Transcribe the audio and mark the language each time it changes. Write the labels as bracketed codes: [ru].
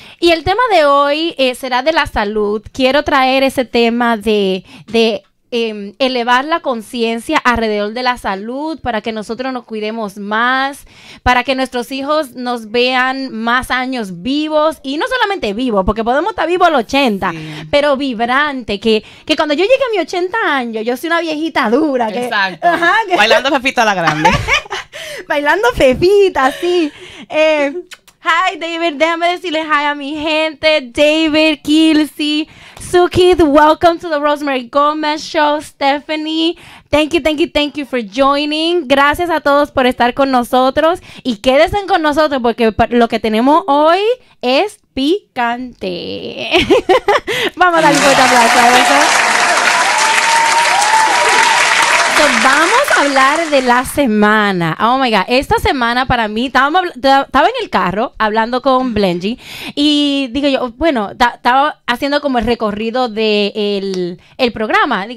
[es] Y el tema de hoy será de la salud. Quiero traer ese tema de elevar la conciencia alrededor de la salud, para que nosotros nos cuidemos más, para que nuestros hijos nos vean más años vivos, y no solamente vivos, porque podemos estar vivos a los 80, sí, pero vibrante, que cuando yo llegue a mis 80 años, yo soy una viejita dura. Exacto. Bailando Fefita la Grande. Bailando Fefita, sí. [en] Hi, David. [es] Déjame decirle hi a mi gente. [en] David, Kilsey, Sukith, welcome to the Rossmery Gomez Show. Stephanie, thank you for joining. [es] Gracias a todos por estar con nosotros. Y quédense con nosotros porque lo que tenemos hoy es picante. Vamos a darle un fuerte aplauso a eso. Vamos a hablar de la semana. [en] Oh my God. [es] Esta semana para mí, estaba en el carro hablando con Blengy y digo yo, bueno, estaba haciendo como el recorrido del el programa.